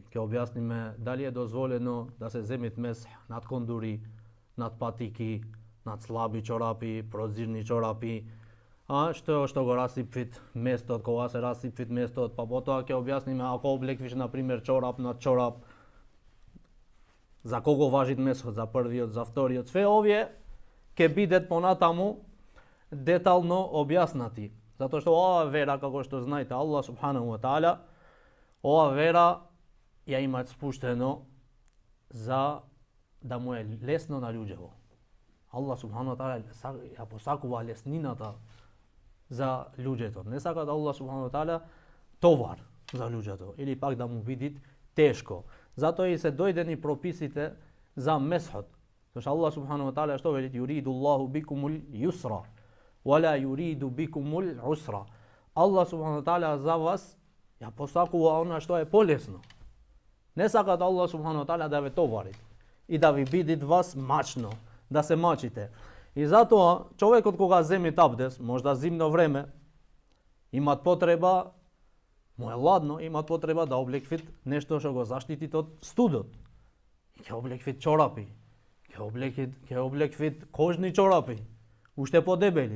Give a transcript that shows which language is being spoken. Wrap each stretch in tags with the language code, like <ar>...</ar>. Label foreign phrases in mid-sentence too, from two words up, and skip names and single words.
<mk>Ќе објасниме дали е дозволено да се земит месх над кондури, над патики, над слаби чорапи, прозирни чорапи, а што го расипвит местот, кога се расипвит местот, па потоа ќе објасниме ако облеквиш на пример чорап на чорап, за кого важит месот, за првиот, за вториот. Све овие ќе бидат понатаму детално објаснати, затоа што оваа вера, како што знаете,</mk> <ar>الله سبحانه وتعالى,</ar> <mk>оваа вера ја има спуштено за да му е лесно на луѓето. Аллах</mk> <ar>سبحانه وتعالى</ar> <mk>ја посакува леснината за луѓето. Не сака да Аллах</mk> <ar>سبحانه وتعالى</ar> <mk>товар за луѓето или пак да му биде тешко. Затоа и се дојдени прописите за месхот. Зашто Аллах</mk> <ar>سبحانه وتعالى</ar> <mk>што вели:</mk> <ar>يريد الله بكم اليسر ولا يريد بكم العسر.</ar> <mk>Аллах</mk> <ar>سبحانه وتعالى</ar> <mk>за вас ја посакува она што е полесно. Не сака да Аллах</mk> <ar>سبحانه وتعالى</ar> <mk>да ве товари и да ви биде вас мачно, да се мачите. И затоа човекот кога земи абдес, можда зимно време, имат потреба, му е ладно, имат потреба да облеквит нешто што го заштитит од студот. И ќе облеквит чорапи, ќе облеквит кожни чорапи, уште подебели.</mk>